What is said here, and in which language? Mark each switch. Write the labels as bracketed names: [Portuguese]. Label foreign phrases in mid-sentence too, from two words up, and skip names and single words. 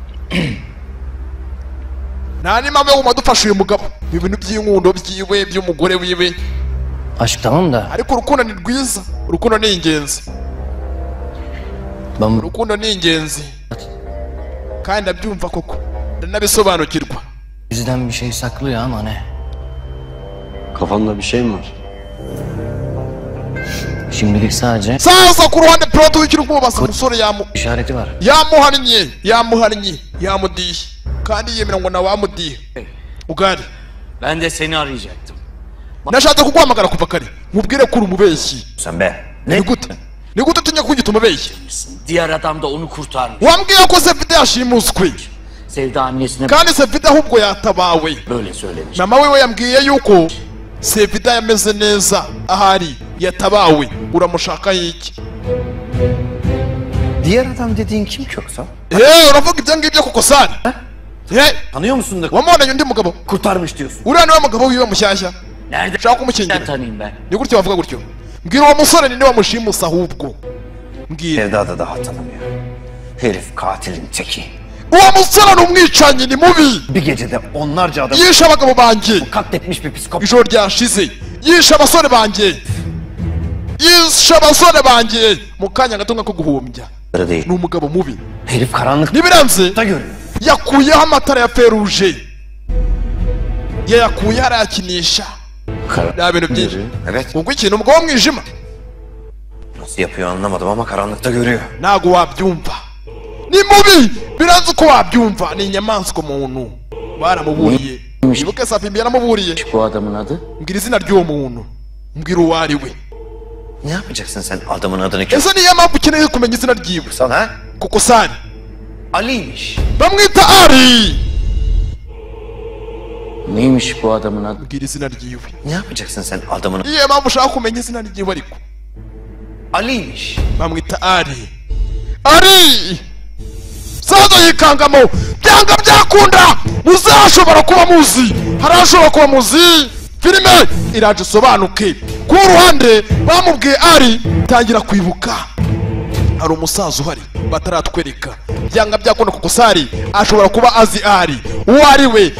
[Kinyarwanda] Nani mpamvu yo madufasha uyu mugabo. Ibintu by'inkundo byiwe by'umugore wiwe. [Turkish] aşk tamam da [Kinyarwanda] Ariko urukundo ni rwiza. Urukundo ni ingenzi. [Turkish] ben [Kinyarwanda] Urukundo ni ingenzi. Kandi ndabyumva koko. Ndanabisobanukirwa. [Turkish] bizden bir şey saklıyor ama ne? Kafanda bir şey mi var? Şimdilik sadece [Kinyarwanda] Sasa ku ruhande pilot w'ikiri kubasa umusore [Turkish] işareti var. [Kinyarwanda] yamuhannye yamudiye kandi yemera ngo nawe amudiye. Ugari [Turkish] Ben de seni arayacaktım. [Kinyarwanda] nashatse kuguhamagara kuva kare mubwire ko uri umubeshyi. [Turkish] Sen be. [Kinyarwanda] Ni gute utinya kugita umubeshyi? [Turkish] Diğer adam da onu kurtarmış. [Kinyarwanda] Wambwiye ko Sevida yashimuswe [Turkish] Sevda annesine [Kinyarwanda] kandi Sevida ahubwo yatabawe. [Turkish] böyle söylemiş. [Kinyarwanda] Mama wiwe yambwiye yuko Sevida yameze neza ahari yatabawe. Uramushaka iki? [Turkish] Diğer adam dediğin kim ki yoksa? [Kinyarwanda] Uravuga ibyo ngibyo koko sana? [Turkish] Tanıyor musun da [Kinyarwanda] Wamubonanye undi mugabo? [Turkish] kurtarmış diyorsun. [Kinyarwanda] Uriya niwe mugabo wiwe mushyashya. [Turkish] Nerede? [Kinyarwanda] Ushaka kumukingira? [Turkish] Ben tanıyayım ben. [Kinyarwanda] Ni gutyo bavuga gutyo. Mbwira uwo musore ni wamushimusa ahubwo. Mbwira. [Turkish] Sevda da daha tanımıyor. Herif katilin teki. [Kinyarwanda] Uwo musore ni umwicanyi ni mubi. [Turkish] Bir gecede onlarca adam [Kinyarwanda] Yishe abagabo banjye. [Turkish] katletmiş bir psikopat. [Kinyarwanda] Ijoro ryashize. Yishe abasore banjye. Yishe abasore banjye. Mu kanya gato nko guhumbya. [Turkish] Değil. [Kinyarwanda] Ni umugabo mubi. [Turkish] Herif karanlıkta [Kinyarwanda] Nibiranze [Turkish] görüyor. [Kinyarwanda] yakuyeho amatara ya feruje. Yayakuye arayakinisha. Nta bintu byinshi. [Turkish] Evet. [Kinyarwanda] Ubwo ikintu umugabo w'umwijima. [Turkish] Nasıl yapıyor anlamadım ama karanlıkta görüyor. [Kinyarwanda] Ntago wabyumva. Ni mubi. Biranze uko wabyumva. Ni inyamaswa umuntu. Baramuburiye. Ibuke Sapimbi yaramuburiye. [Turkish] Bu adamın adı? [Kinyarwanda] Mbwira izina ry'uwo muntu. Mbwira uwo ari we. [Turkish] Ne yapacaksın sen adamın adını kim? [Kinyarwanda] Ese niyo mpamvu ukeneye kumenya izina ryiwe? [Turkish] Sana [Kinyarwanda] Kuko Sani [Turkish] Ali'ymiş. [Kinyarwanda] bamwita Ari. [Turkish] Neymiş bu adamın adı? [Kinyarwanda] Mbwira izina ryiwe. [Turkish] Ne yapacaksın sen adamın [Kinyarwanda] Niyo mpamvu ushaka kumenya izina ryiwe ariko. [Turkish] Ali'ymiş. [Kinyarwanda] Bamwita Ari. Ari! Saza yikangamo byanga byakunda muzashobora kuba muzi harashobora kuba muzi filime iraje sobanuke ku ruhande bamubwiye Ari tangira kwibuka hari umusaza uhari bataratwereka byanga byakunda kuko Sari ashobora kuba azi Ari uwo ari we